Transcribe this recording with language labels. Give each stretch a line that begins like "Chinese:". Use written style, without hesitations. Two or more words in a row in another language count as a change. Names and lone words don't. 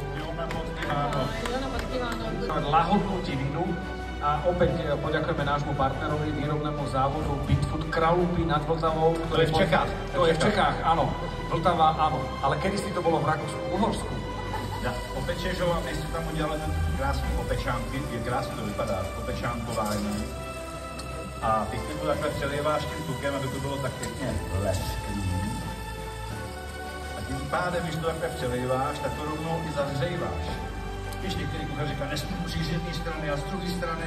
Slovak: Jona Podkivánov. Lahodnú divinu. A opäť poďakujeme nášmu partnerovi, výrobnému závodu Bitfood Kralupy nad Vltavou. To je v Čechách. To je v Čechách, áno. Vltava, áno. Ale kedysi to bolo v Rakúsku-Uhorsku.
Czech: Ja, opečežou a my si tam udělali krásný opečánky, je krásně to vypadá, opečánkování. A pěkně to takhle přeliváš tím tukem, aby to bylo tak pěkně lesklý. A tím pádem, když to takhle přeliváš, tak to rovnou i zahřejváš. Když některý kuchař říká, nesmí musíš z jedné strany a z druhé strany.